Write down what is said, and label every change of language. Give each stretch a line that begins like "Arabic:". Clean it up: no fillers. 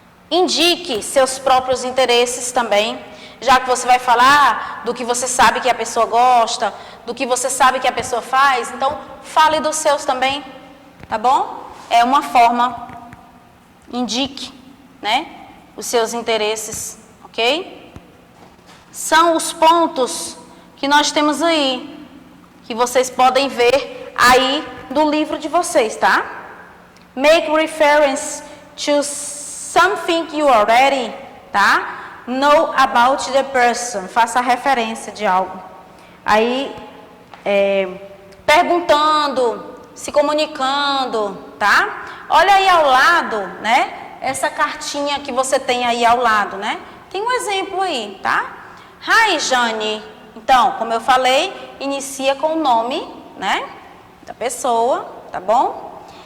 Portuguese: Indique seus próprios interesses também, já que você vai falar do que você sabe que a pessoa gosta, do que você sabe que a pessoa faz, então fale dos seus também, tá bom? É uma forma, indique, né, os seus interesses, ok? São os pontos que nós temos aí, que vocês podem ver aí do livro de vocês, tá?
English: Make reference to something you already, tá? Know about the person.
Portuguese: Faça referência de algo. Aí, perguntando, se comunicando, tá? Olha aí ao lado, né? Essa cartinha que você tem aí ao lado, né? Tem um exemplo aí, tá? Hi, Jane. Então, como eu falei, inicia com o nome, né, da pessoa, tá bom?